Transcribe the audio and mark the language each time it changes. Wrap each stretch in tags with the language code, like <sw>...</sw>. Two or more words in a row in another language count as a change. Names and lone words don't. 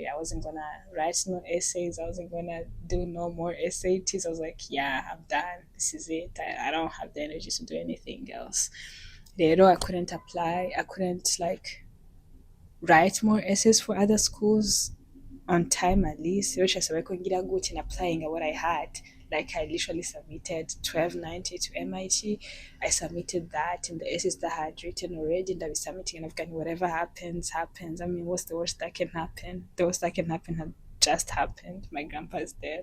<en>I wasn't gonna write no essays. I wasn't gonna do no more SATs. I was like, yeah, I'm done. This is it. I don't have the energy to do anything else. Rero, I couldn't apply. I couldn't like write more essays for other schools on time at least.</en> <rn>Rero cyasaba ko ngira gute</rn> <en>in applying what I had. Like I literally submitted 1290 to MIT. I submitted that in the essays that I had written already, and I was submitting and I've got whatever happens, happens. I mean, what's the worst that can happen? The worst that can happen had just happened. My grandpa's dead.</en>